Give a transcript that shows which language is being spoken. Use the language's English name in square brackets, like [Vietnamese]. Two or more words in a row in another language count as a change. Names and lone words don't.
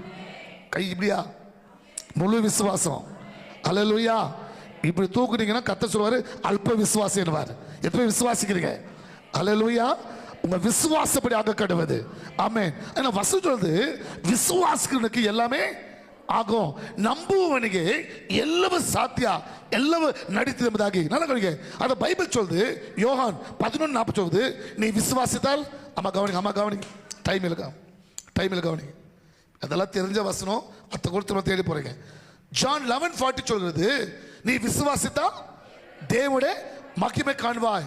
[Tamil] கை இப்படியா? முழு விசுவாசம். அல்லேலூயா. இப்படி தூக்குனீங்கன்னா கத்த சொல்லுவாரு அல்ப விசுவாசி என்னவாரு. எத்தனை விசுவாசிக்கிறீங்க? அல்லேலூயா. உங்க விசுவாசப்படி ஆக கடவுது. ஆமென். ஆனா வசனம் சொல்றது விசுவாசிக்கிறவனுக்கு எல்லாமே ஆகும், நம்புவவனுக்கு [Kannada] ಎಲ್ಲವೂ ಸಾಧ್ಯ, ಎಲ್ಲವೂ ನಡೀತದೆ ಎಂಬುದಾಗಿ. [Tamil] நல்ல கவனிங்க. அத பைபிள் சொல்லுது. யோவான் 11:40 சொல்லுது, நீ விசுவாசித்தால், அம்மா கவனி, டைம் இல்ல கவனி, அதெல்லாம் தெரிஞ்ச வசனம், அத்த கொடுத்து தேடி போறீங்க. ஜான் 11:40 சொல்றது, நீ விசுவாசித்தால் தேவனுடைய மகிமை காண்பாய்.